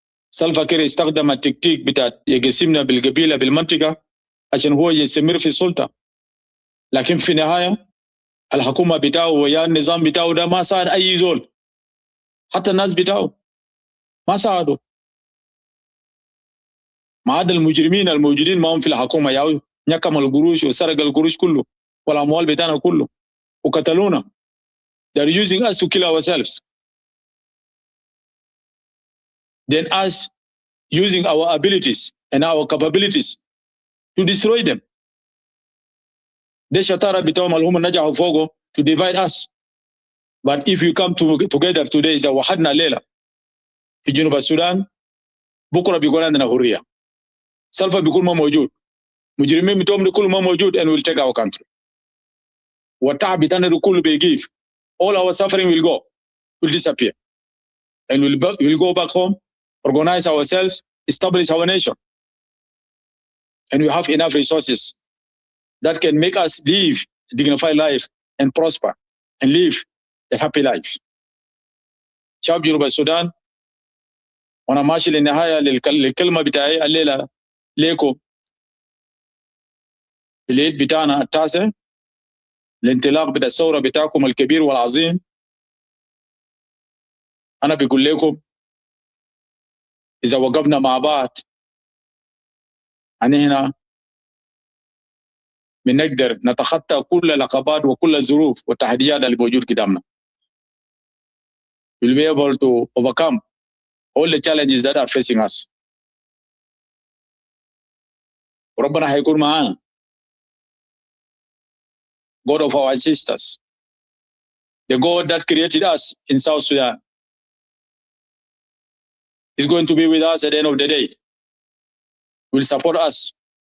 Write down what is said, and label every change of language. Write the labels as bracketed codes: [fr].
[ar] سلفا كير استخدم التكتيك بتاع يقسمنا بالقبيلة بالمنطقة عشان هو يستمر في السلطة، لكن في النهاية الحكومة بتاعه ويا النظام بتاعه ده ما ساعد أي زول، حتى الناس بتاعه ما ساعدوا، ما عدا المجرمين الموجودين معهم في الحكومة ياو نكم القروش وسرق القروش كله والأموال بتاعنا كله وقتلونا. [en] They're using us to kill ourselves. Then us using our abilities and our capabilities to destroy them. [ar] ده شطارة بتاعهم اللي هم نجحوا فوقه [en] to divide us. But if you come together today [ar] إذا وحدنا الليلة في جنوب السودان بكرة بيكون عندنا حرية. سلفا بيكون ما موجود، مجرمين بتوعهم كله ما موجود [en] and will take our country. [ar] والتعب بتاعنا كله بيجيف. [en] All our suffering will disappear. And we'll go back home, organize ourselves, establish our nation. And we have enough resources that can make us live a dignified life and prosper and live a happy life. [ar] شعب جنوب السودان، وانا ماشي للنهاية للكلمة بتاعي الليلة ليكم العيد بتاعنا التاسع، الانطلاق بتاع الثورة بتاعكم الكبير والعظيم. أنا بقول لكم إذا وقفنا مع بعض هنا بنقدر نتخطى كل العقبات وكل الظروف والتحديات اللي موجود قدامنا. [en] We'll be able to overcome all the challenges that are facing us. [ar] وربنا هيكون معانا. [en] God of our ancestors, the God that created us in South Sudan, is going to be with us at the end of the day. Will support us.